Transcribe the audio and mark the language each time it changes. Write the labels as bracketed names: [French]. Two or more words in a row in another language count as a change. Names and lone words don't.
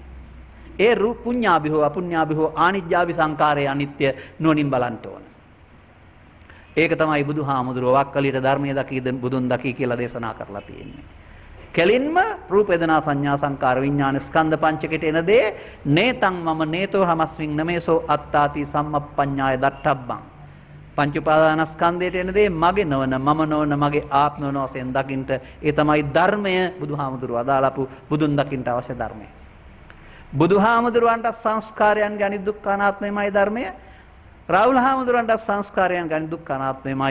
[Sinhala] ඒ රූප පුඤ්ඤාභි හෝ අපුඤ්ඤාභි හෝ ආනිජ්ජාභි සංකාරයේ අනිත්‍ය නුවණින් බලන්න ඕන. ඒක තමයි බුදුහාමුදුරුවෝ වක්කලියට ධර්මයේ දකී බුදුන් දකී කියලා දේශනා කරලා තියෙන්නේ. කෙලින්ම රූප වේදනා සංඥා සංකාර විඥාන ස්කන්ධ පංචකයට එන දේ [Pali] නේතං මම නේතෝ හමස්මින් නමේසෝ අත්තාති සම්මප්පඤ්ඤාය දට්ඨබ්බං. [Sinhala] පංච උපාදානස්කන්ධයට එන දේ මගේ නොවන මම නොවන මගේ ආත්ම නොවන වශයෙන් දකින්ට ඒ තමයි ධර්මය බුදුහාමුදුරුවෝ අදාළපු බුදුන් දකින්ට අවශ්‍ය ධර්මය. බුදුහාමුදුරුවන්ට සංස්කාරයන්ගේ අනිදුක්ඛ අනාත්මයමයි ධර්මය. රාහුල හාමුදුරන්ට සංස්කාරයන්ගේ අනිදුක්ඛ අනාත්මයමයි.